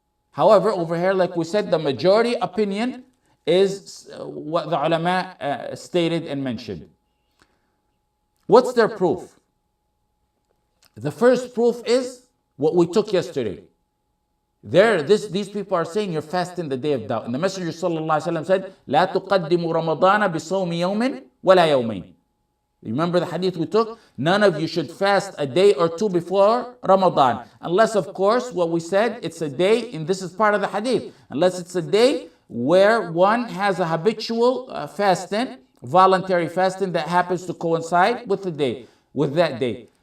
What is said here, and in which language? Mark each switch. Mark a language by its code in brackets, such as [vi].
[en] However, over here, like we said, the majority opinion is what the ulama stated and mentioned. What's their proof? The first proof is what we took yesterday. These people are saying you're fasting the day of doubt. And the Messenger ﷺ said, [ar] لا تقدموا رمضان بصوم يوم ولا يومين. [en] Remember the hadith we took? None of you should fast a day or 2 before Ramadan. Unless, of course, what we said, it's a day, and this is part of the hadith. Unless it's a day where one has a habitual fasting, voluntary fasting that happens to coincide with that day.